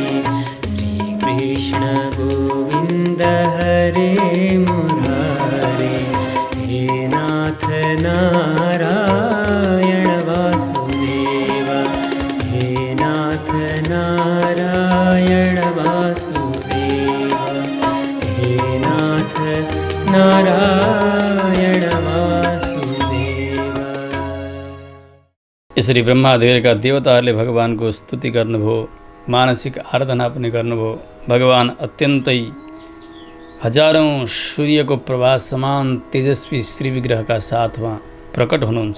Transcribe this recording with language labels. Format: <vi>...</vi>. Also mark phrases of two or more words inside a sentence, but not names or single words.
<sa>श्रीकृष्ण गोविंद हरे मुरारे, हे नाथ नारायण वासुदेव, हे नाथ नारायण वासुदेव, हे नाथ नारायण वासुदेव।</sa> <ne>यसरी ब्रह्मादेवका देवताहरूले भगवानको स्तुति गर्नुभयो, मानसिक आराधना पनि गर्नुभयो। भगवान अत्यन्तै हजारौं सूर्यको प्रभास समान तेजस्वी श्री विग्रहका साथमा प्रकट हुनुहुन्छ।</ne>